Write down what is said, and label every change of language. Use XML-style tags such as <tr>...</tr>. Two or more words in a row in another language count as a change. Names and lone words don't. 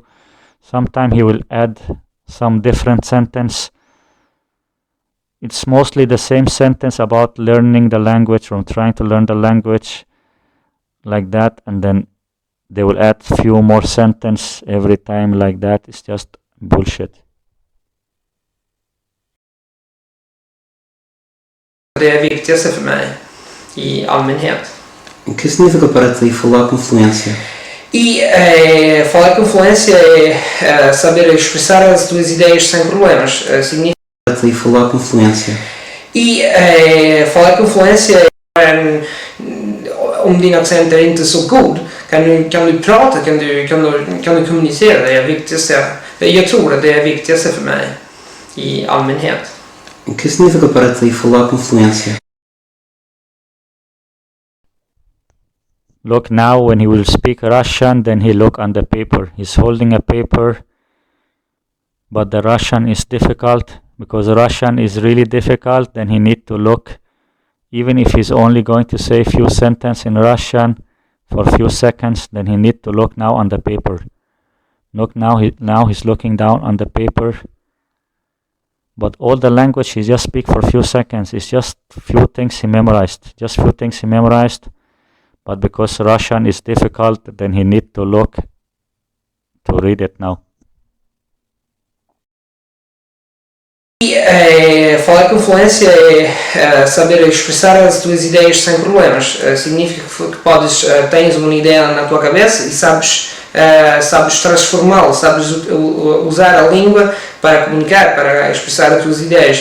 <en>Sometimes he will add some different sentence. It's mostly the same sentence about learning the language or trying to learn the language, like that, and then they will add few more sentence every time like that. It's just bullshit.</en> <sv>Det är viktigaste för mig i allmänhet.</sv> <pt>O que significa para ti falar com fluência? Falar com fluência é saber expressar as tuas ideias sem problemas. Significa para ti falar com fluência? Falar com fluência é</pt> <sv>om din accent är inte så god, kan du prata, kan du kommunicera, det är det viktigaste. Jag tror att det är det viktigaste för mig i allmänhet.</sv> <pt>O que significa para ti falar com fluência?</pt> <en>Look now, when he will speak Russian, then he look on the paper. He's holding a paper, but the Russian is difficult. Because Russian is really difficult, then he need to look. Even if he's only going to say a few sentences in Russian for a few seconds, then he need to look now on the paper. Look now, he's looking down on the paper. But all the language he just speak for a few seconds. It's just few things he memorized. But because Russian is difficult, then he need to look to read it now.</en> <pt>Falar com fluência é saber expressar as tuas ideias sem problemas. Significa que tens uma ideia na tua cabeça e sabes transformá-la, sabes usar a língua para comunicar, para expressar as tuas ideias.</pt>